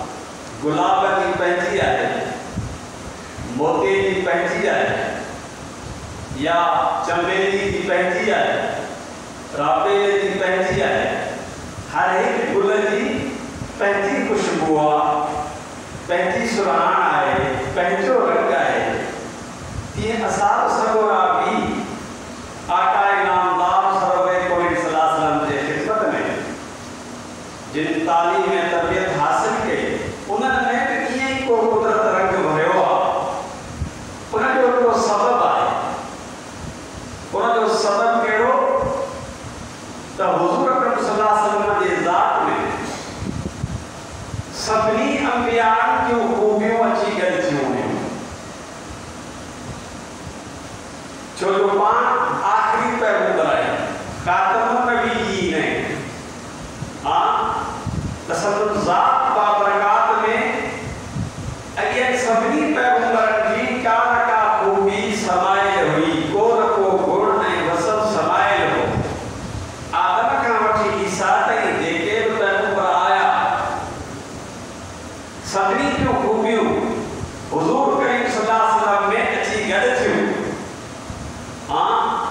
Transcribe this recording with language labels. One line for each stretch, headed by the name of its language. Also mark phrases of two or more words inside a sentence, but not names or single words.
Sindhi: गुलाब जी पंहिंजी आहे, मोती जी पंहिंजी आहे, या चमेली जी पंहिंजी आहे, राबेल जी पंहिंजी आहे। हर एक गुल जी पंहिंजी खुशबू आहे, पंहिंजी सुरहाण आहे, पंहिंजो रंग आहे। तीअं असाब सगोरा भी आका इनामदार सरवरे कोई
Arabic: صلى الله عليه وسلم
Sindhi: जे ख़िदमत में जिन तालीम ऐं तरबियत हासिल कई उन्हनि में बि ईअं ई को कुदरत रंग भरियो आहे। उनजो को सबब आहे। उनजो सबब कहिड़ो त हुज़ूर अकरम
Arabic: صلى الله عليه وسلم
Sindhi: जे ज़ात में सभिनी अंबियाउनि जूं खूबियूं अची गॾु थियूं हुयूं। छो जो पाण आख़िरी पैगंबर आहे,
Arabic: خاتم النبيين
Sindhi: आहे। त संदसि ज़ात बाबरकात में अॻियनि सभिनी पैगंबरनि जी का न का खूबी समायल हुई, को न को गुण ऐं वसफ़ समायल हो। आदम खां वठी ईसा ताईं जेके बि पैगंबर आया सभिनी जूं खूबियूं हुज़ूर करीम
Arabic: صلى الله عليه وسلم
Sindhi: में अची गॾु थियूं।